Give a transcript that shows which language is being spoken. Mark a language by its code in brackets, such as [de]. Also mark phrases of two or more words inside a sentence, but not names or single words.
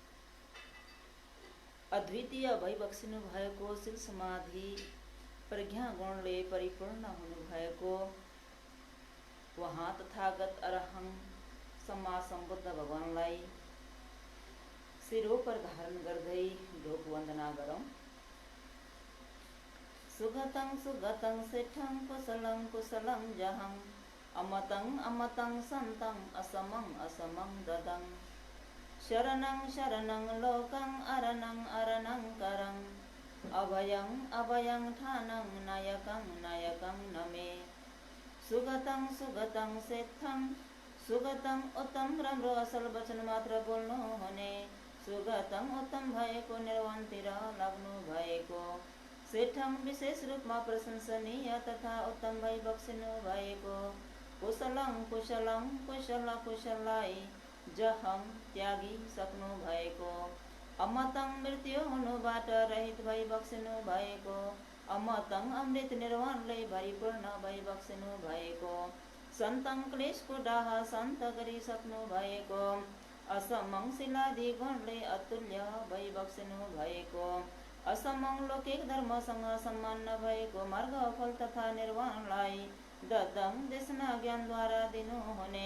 [ne] अद्वितीय भइबक्सिनु भएको शील समाधि प्रज्ञा गुणले परिपूर्ण हुनुभएको वहाँ तथागत अरहं सम्मा सम्बुद्ध भगवानलाई शिरोपर धारण गर्दै ढोक वन्दना गरौँ। [pi] सुगतं सुगतं सेठं कुशलं कुशलं जहं अमतं अमतं सन्तं असमं असमं ददं शरणं शरणं लोकं अरणं अरणं करं अभयं अभयं ठानं नायकं नायकं नमे सुगतं सुगतं सेठं सुगतं [ne] उत्तम राम्रो असल वचन मात्र बोल्नु हुने [pi] सुगतं [ne] उत्तम भएको निर्वाणतिर लाग्नु भएको [pi] सेठं [ne] विशेष रूपमा प्रशंसनीय तथा उत्तम भई बक्सिनु भएको [pi] कुशलं कुशलं [ne] कुशल कुशललाई जहं त्यागी सक्नु भएको अमतं मृत्यु हुनुबाट रहित भई बक्सिनु भएको अमतं अमृत निर्वाणले भरिपूर्ण भई बक्सिनु भएको सन्तं क्लेशको डाह शान्त गरिसक्नु भएको असमं शिलादि गुणले अतुल्य भई बक्सिनु भएको असमं लौकिक धर्मसँग सम्मान नभएको मार्ग फल तथा निर्वाणलाई ददं देशना ज्ञानद्वारा दिनुहुने